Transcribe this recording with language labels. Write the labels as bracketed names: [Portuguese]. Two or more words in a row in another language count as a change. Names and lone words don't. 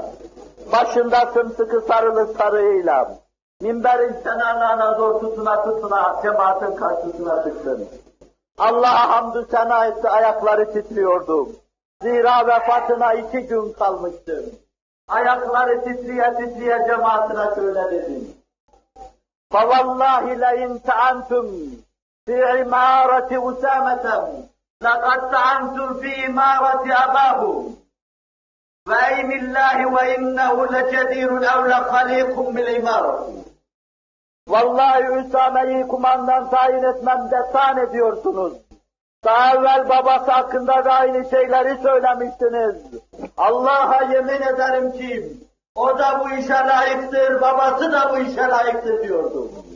[Turkish] Başında sımsıkı sarılı sarığıyla, minberin kenarlarına zor tutuna cemaatin karşısına çıktın. Allah'a hamdü sena etti, ayakları titriyordu. Zira vefatına 2 gün kalmıştı. Ayakları titriye cemaatine şöyle dedim. [Arabic] فَوَاللّٰهِ لَاِنْ تَعَنْتُمْ فِي عِمَارَةِ اُسَامَةً لَقَدْ تَعَنْتُمْ فِي عِمَارَةِ أَبَاهُ وَاَيْمِ اللّٰهِ وَاِنَّهُ لَجَدِيرٌ اَوْ لَخَلِيقٌ بِالْعِمَارَةِ. [Turkish] Vallahi Üsame'yi kumandan tayin etmemde tan ediyorsunuz. Daha evvel babası hakkında da aynı şeyleri söylemiştiniz. Allah'a yemin ederim ki o da bu işe layıktır, babası da bu işe layıktır diyordu.